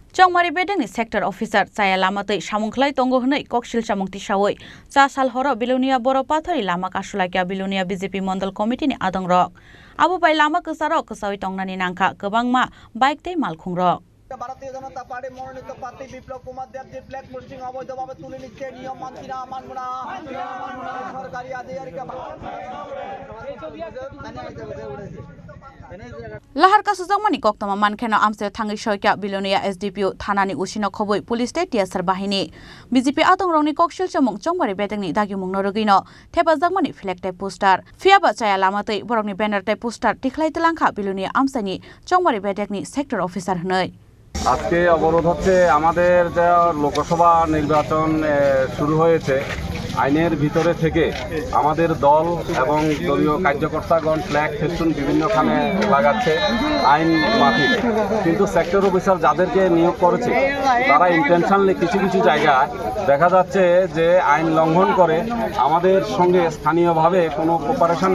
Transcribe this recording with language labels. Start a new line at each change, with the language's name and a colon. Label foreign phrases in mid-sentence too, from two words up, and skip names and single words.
Kok Borok: Chongmari bedengni
English: sector officer
Kok Borok: Chaya Lamatei samungklai tongo hnei koksil samungti sawoi cha sal horo Bilonia Boro Pathori lama kasulakia Bilonia BJP Mondal Committee ni adongrok abo bai lama kesarok kesawi tongnani nangka kebangma bike tei malkhungrok
Bangla: ভারতীয় জনতা পার্টি মনোনীত প্রার্থী বিপ্লব কুমার দেব যে
English: flag posting
Bangla: অবৈধভাবে তুলে নিচ্ছে নিয়ম মানছি না মানব না সরকারি আধিকারিক
Kok Borok: Lahar kasujangmani koktama mankhena amse thangi soikya Bilonia SDPO thanani usino khoboi police te tiasar bahini BJP atongrongni koksil chamung chongmari bedengni dagimung norogino thepajangmani flag te poster fiaba Chaya Lamatei borokni banner te poster tikhlai telangkha Bilonia amsani chongmari bedegni
English: sector officer
Kok Borok: hnoi
Bangla: আজকে অবরোধ হচ্ছে আমাদের যে লোকসভা নির্বাচন শুরু হয়েছে আইনের ভিতরে থেকে আমাদের দল এবং দলীয় কার্যকর্তাগণ
English: flag festoon
Bangla: বিভিন্নখানে লাগাচ্ছে আইন মাফিক কিন্তু
English: sector officer
Bangla: যাদেরকে নিয়োগ করেছে তারা ইন্টেনশনালি কিছু কিছু জায়গায় দেখা যাচ্ছে যে আইন লঙ্ঘন করে আমাদের সঙ্গে স্থানীয়ভাবে কোনো কোপারেশন